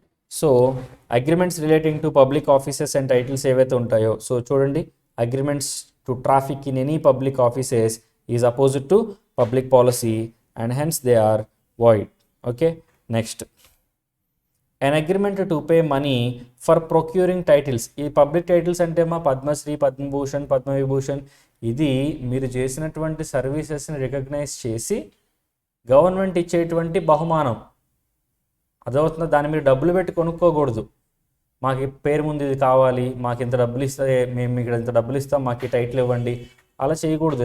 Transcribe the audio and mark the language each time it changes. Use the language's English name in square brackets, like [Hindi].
[English] so agreements relating to public offices and titles [Telugu] ఏవైతే ఉంటాయో, so చూడండి, [English] Agreements to traffic in any public offices is opposite to public policy and hence they are void. Okay, next, an agreement to pay money for procuring titles. [Telugu] ఈ public titles అంటే మా పద్మశ్రీ, పద్మభూషణ్, పద్మవిభూషణ్, ఇది మీరు చేసినటువంటి సర్వీసెస్ని recognise చేసి government ఇచ్చేటువంటి బహుమానం. అదవుతుందా? దాన్ని మీరు డబ్బులు పెట్టి కొనుక్కోకూడదు. మాకు పేరు ముందు ఇది కావాలి, మాకు ఇంత డబ్బులు ఇస్తే మేము ఇక్కడ ఇంత డబ్బులు ఇస్తాం, మాకు ఈ టైటిల్ ఇవ్వండి, అలా చేయకూడదు.